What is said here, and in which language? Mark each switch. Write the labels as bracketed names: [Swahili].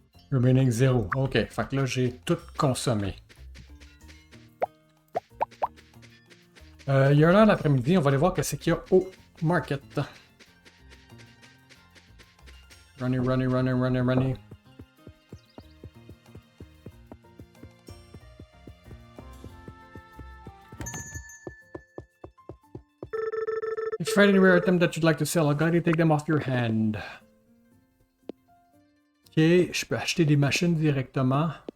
[French] Remaining 0. Ok, fait que là, j'ai tout consommé. Il y a une heure l'après-midi, on va aller voir qu'est-ce qu'il y a au market. Runny, runny, runny, runny, runny. [English] If you find any rare item that you'd like to sell, I'll gladly take them off your hand. [French] Ok, je peux acheter des machines directement.